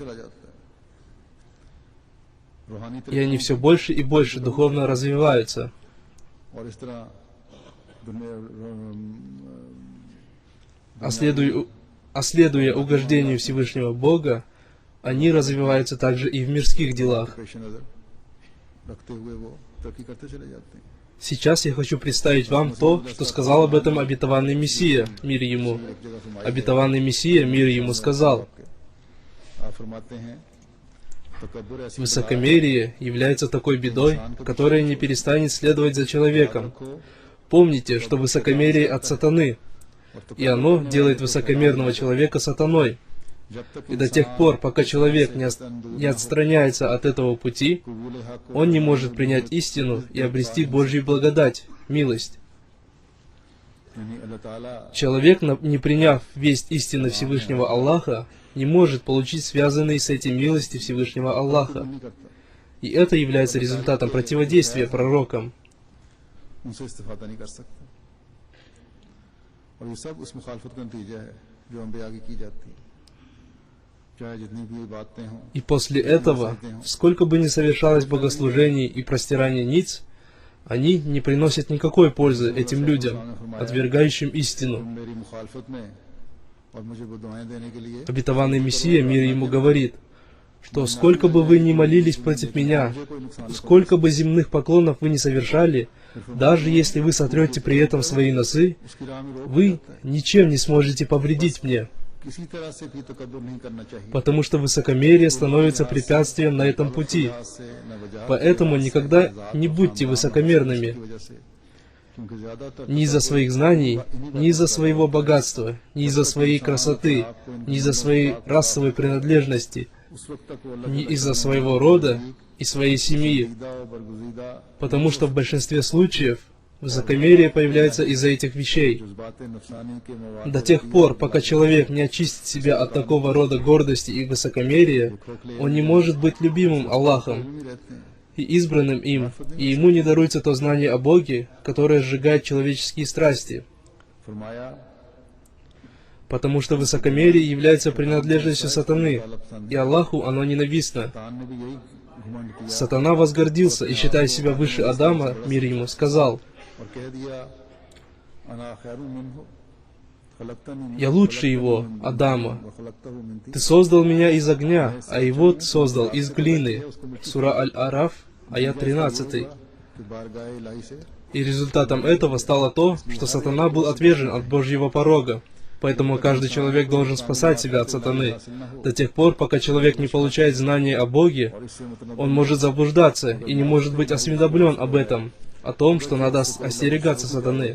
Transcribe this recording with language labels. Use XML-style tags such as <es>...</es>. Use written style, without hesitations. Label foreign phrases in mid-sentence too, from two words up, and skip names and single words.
<ru>И они все больше и больше духовно развиваются. А следуя угождению Всевышнего Бога, они развиваются также и в мирских делах.</ru> <ur>پیش نظر رکھتے ہوئے وہ ترقی کرتے چلے جاتے ہیں.</ur> <ru>Сейчас я хочу представить вам то, что сказал об этом обетованный Мессия, мир ему. Обетованный Мессия, мир ему, сказал:</ru> <ur>آپ فرماتے ہیں تکبر ایسی</ur> <ru>высокомерие является такой бедой, которая не перестанет следовать за человеком. Помните, что высокомерие от сатаны, и оно делает высокомерного человека сатаной. И до тех пор, пока человек не отстраняется от этого пути, он не может принять истину и обрести Божью благодать, милость. Человек, не приняв весть истины Всевышнего Аллаха, не может получить связанные с этим милости Всевышнего Аллаха. И это является результатом противодействия пророкам.</ru> <ur>ان سے استفادہ نہیں کر سکتے اور یہ سب اس مخالفت کا نتیجہ ہے جو انبیا کی جاتی ہے، چاہے جتنی بھی باتیں ہوں.</ur> <ru>И после этого, сколько бы ни совершалось богослужений и простираний ниц, они не приносят никакой пользы этим людям, отвергающим истину.</ru> <ur>میری مخالفت میں اور مجھے وہ دعائیں دینے کے لیے</ur> <ru>Обетованный Мессия, мир ему, говорит, что сколько бы вы ни молились против меня, сколько бы земных поклонов вы ни совершали, даже если вы сотрете при этом свои носы,</ru> <ur>اس کی راہ میں روک</ur> <ru>вы ничем не сможете повредить мне,</ru> <ur>کسی طرح سے بھی تکبر نہیں کرنا چاہیے.</ur> <ru>потому что высокомерие становится препятствием на этом пути.</ru> <ur>سے نہ وجہ</ur> <ru>Поэтому никогда не будьте высокомерными,</ru> <ur>کی وجہ سے، کیونکہ زیادہ تر</ur> <ru>ни из-за своих знаний, ни из-за своего богатства, ни из-за своей красоты, ни из-за своей расовой принадлежности,</ru> <ur>اس وقت تک وہ</ur> <ru>ни из-за своего рода и своей семьи,</ru> <ur>اللہ اور برگزیدہ</ur> <ru>потому что в большинстве случаев высокомерие появляется из-за этих вещей.</ru> <ur>جذبات نفسانی کے مواق</ur> <ru>До тех пор, пока человек не очистит себя от такого рода гордости и высокомерия, он не может быть любимым Аллахом</ru> <ur>میں رہتے ہیں.</ur> <ru>и избранным им, и ему не даруется то знание о Боге, которое сжигает человеческие страсти,</ru> <ur>फरमाया</ur> <ru>потому что высокомерие является принадлежностью сатаны, и Аллаху оно ненавистно.</ru> <ur>تان نے بھی یہی گھمنڈ کیا</ur> <ru>Сатана возгордился и, считая себя выше Адама, мир ему, сказал:</ru> <ur>اور کہہ دیا</ur> <ar>أنا خير منه خلقتني من</ar> <ru>«Я लучше его, Адама.</ru> <ar>و خلقته من طين».</ar> <ru>Ты создал меня из огня, а его ты создал из глины». Сура Аль-Араф, аят 13.</ru> <ur>کہ بارگاہ الٰہی سے</ur> <ru>И результатом этого стало то, что сатана был отвержен от Божьего порога. Поэтому каждый человек должен спасать себя от сатаны. До тех пор, пока человек не получает знания о Боге, он может заблуждаться и не может быть осведомлен об этом, о том, что надо остерегаться сатаны.</ru>